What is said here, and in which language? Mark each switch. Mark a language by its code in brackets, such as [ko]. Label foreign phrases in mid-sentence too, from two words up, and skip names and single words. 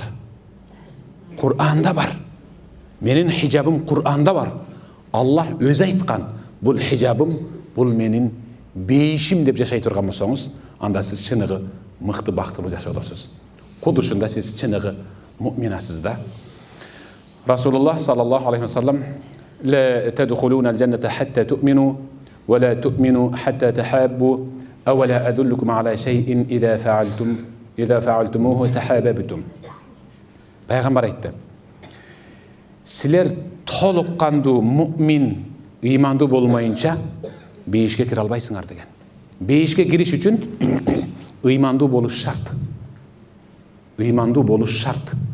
[ky] Кур'анда бар. Менин хижабым Кур'анда бар. Аллах өзү айткан, бул хижабым, бул менин бейишим деп жашай турган болсоңуз, анда сиз чыныгы мыкты бактылуу жашоодосуз. Кудушунда сиз чыныгы муъминасыз да. [ar] رسول الله صلى الله عليه وسلم لا تدخلون الجنة حتى تؤمنوا ولا تؤمنوا حتى تحابوا أولا أدلكم على شيء إذا فعلتموه تحاببتم." [ky] Пайгамбар айтты. Силер толук кандуу муъмин, ыймандуу болмайынча бейишке кире албайсыңар деген. Бейишке кириш үчүн ыймандуу болуш шарт. Ыймандуу болуш шарт.